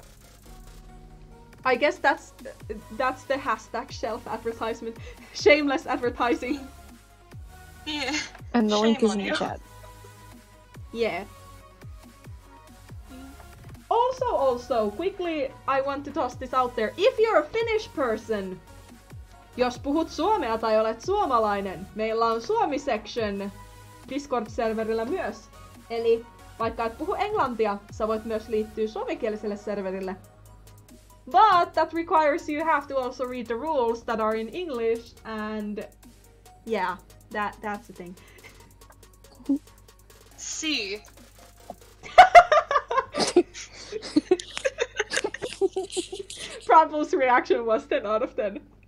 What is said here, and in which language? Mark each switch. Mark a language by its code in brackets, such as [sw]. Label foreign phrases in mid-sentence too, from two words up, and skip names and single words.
[en] I guess that's the hashtag shelf advertisement, shameless advertising. Yeah. And the link Shame is on in the you. chat. Yeah. Also, quickly, I want to toss this out there. If you're a Finnish person, [fi] jos puhut suomea tai olet suomalainen, meillä on Suomi-section Discord-serverillä myös. Eli vaikka et puhu englantia, sä voit myös liittyä suomenkieliselle serverille. [en] But that requires you have to also read the rules that are in English, and yeah, that's the thing. See. Bramble's reaction was 10 out of 10.